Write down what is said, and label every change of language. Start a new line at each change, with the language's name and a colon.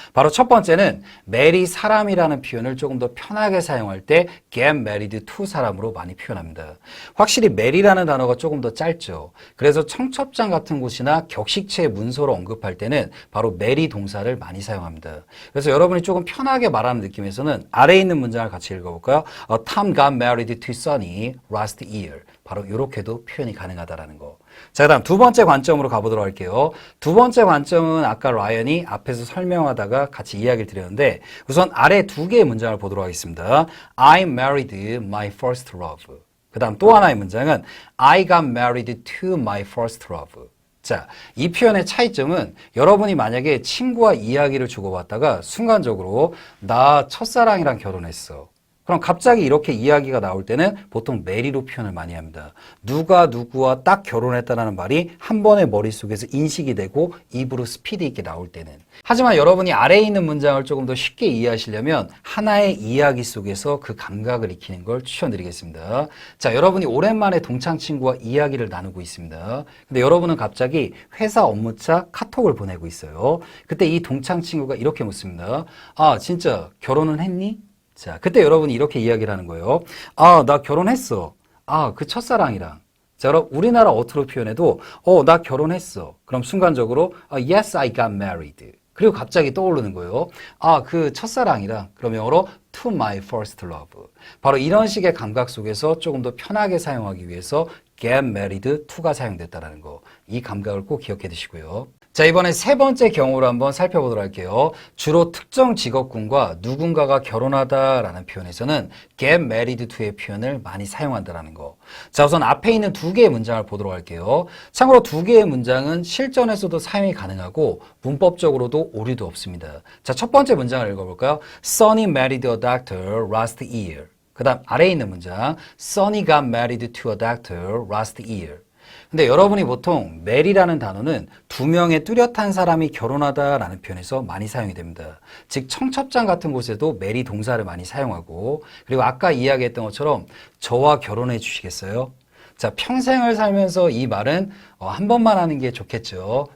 Korean: 바로 첫 번째는 marry 사람이라는 표현을 조금 더 편하게 사용할 때 get married to 사람으로 많이 표현합니다. 확실히 marry라는 단어가 조금 더 짧죠. 그래서 청첩장 같은 곳이나 격식체 문서로 언급할 때는 바로 marry 동사를 많이 사용합니다. 그래서 여러분이 조금 편하게 말하는 느낌에서는 아래에 있는 문장을 같이 읽어볼까요?
English: Tom got married to Sunny last year.
Korean: 바로 이렇게도 표현이 가능하다라는 거. 자, 그 다음 두 번째 관점으로 가보도록 할게요. 두 번째 관점은 아까 라이언이 앞에서 설명하다가 같이 이야기를 드렸는데 우선 아래 두 개의 문장을 보도록 하겠습니다.
English: I married my first love.
Korean: 그 다음 또 하나의 문장은
English: I got married to my first love.
Korean: 자, 이 표현의 차이점은 여러분이 만약에 친구와 이야기를 주고받다가 순간적으로 나 첫사랑이랑 결혼했어. 그럼 갑자기 이렇게 이야기가 나올 때는 보통 marry로 표현을 많이 합니다. 누가 누구와 딱 결혼했다는 말이 한 번에 머릿속에서 인식이 되고 입으로 스피드 있게 나올 때는. 하지만 여러분이 아래에 있는 문장을 조금 더 쉽게 이해하시려면 하나의 이야기 속에서 그 감각을 익히는 걸 추천드리겠습니다. 자, 여러분이 오랜만에 동창 친구와 이야기를 나누고 있습니다. 근데 여러분은 갑자기 회사 업무차 카톡을 보내고 있어요. 그때 이 동창 친구가 이렇게 묻습니다. 아, 진짜 결혼은 했니? 자, 그때 여러분이 이렇게 이야기를 하는 거예요. 아, 나 결혼했어. 아, 그 첫사랑이랑. 자, 그럼 우리나라 어투로 표현해도 나 결혼했어. 그럼 순간적으로
English: yes, I got married.
Korean: 그리고 갑자기 떠오르는 거예요. 아, 그 첫사랑이랑. 그럼 영어로
English: to my first love.
Korean: 바로 이런 식의 감각 속에서 조금 더 편하게 사용하기 위해서 get married to가 사용됐다는 거. 이 감각을 꼭 기억해 두시고요. 자, 이번에 세 번째 경우를 한번 살펴보도록 할게요. 주로 특정 직업군과 누군가가 결혼하다라는 표현에서는 get married to의 표현을 많이 사용한다라는 거. 자, 우선 앞에 있는 두 개의 문장을 보도록 할게요. 참고로 두 개의 문장은 실전에서도 사용이 가능하고 문법적으로도 오류도 없습니다. 자, 첫 번째 문장을 읽어볼까요?
English: Sonny married a doctor last year.
Korean: 그 다음 아래에 있는 문장
English: Sonny got married to a doctor last year.
Korean: 근데 여러분이 보통 marry라는 단어는 두 명의 뚜렷한 사람이 결혼하다라는 표현에서 많이 사용이 됩니다. 즉 청첩장 같은 곳에도 marry 동사를 많이 사용하고 그리고 아까 이야기했던 것처럼 저와 결혼해 주시겠어요? 자, 평생을 살면서 이 말은 한 번만 하는 게 좋겠죠.